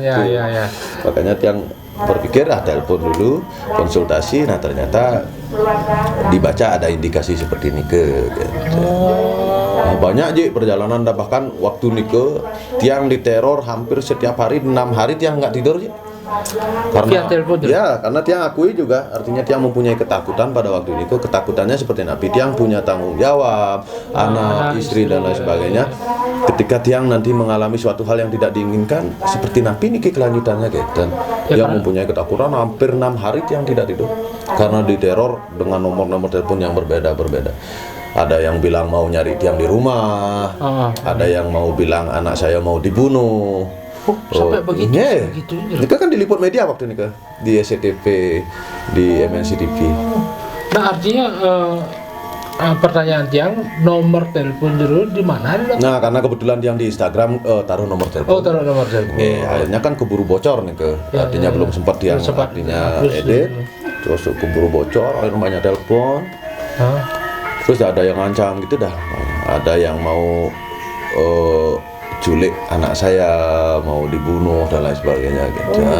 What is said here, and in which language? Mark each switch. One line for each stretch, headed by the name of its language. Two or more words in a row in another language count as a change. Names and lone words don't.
Indonesian: Makanya tiang berpikir telepon dulu konsultasi, nah ternyata dibaca ada indikasi seperti ini gitu. Nah, banyak perjalanan bahkan waktu nike tiang diteror hampir setiap hari 6 hari tiang nggak tidur karena karena tiang akui juga artinya tiang mempunyai ketakutan pada waktu itu. Ketakutannya seperti napi tiang punya tanggung jawab anak istri dan lain sebagainya. Ketika tiang nanti mengalami suatu hal yang tidak diinginkan seperti
Balinese: napi niki
Indonesian: kelanjutannya gitu. Dan tiang mempunyai ketakutan hampir 6 hari tiang tidak tidur karena diteror dengan nomor-nomor telepon yang berbeda. Ada yang bilang mau nyari tiang di rumah, ada yang mau bilang anak saya mau dibunuh. Sampai begitu. Nika kan diliput media waktu nika di SCTV, di MNC TV. Nah artinya pertanyaan tiang nomor telepon jero di mana? Nah karena kebetulan tiang di Instagram taruh nomor telepon. Taruh nomor telepon. Akhirnya kan keburu bocor nih artinya belum sempat tiang artinya edit, terus keburu bocor, akhirnya banyak telepon. Terus ada yang ngancam gitu ada yang mau culik anak saya, mau dibunuh dan lain sebagainya gitu.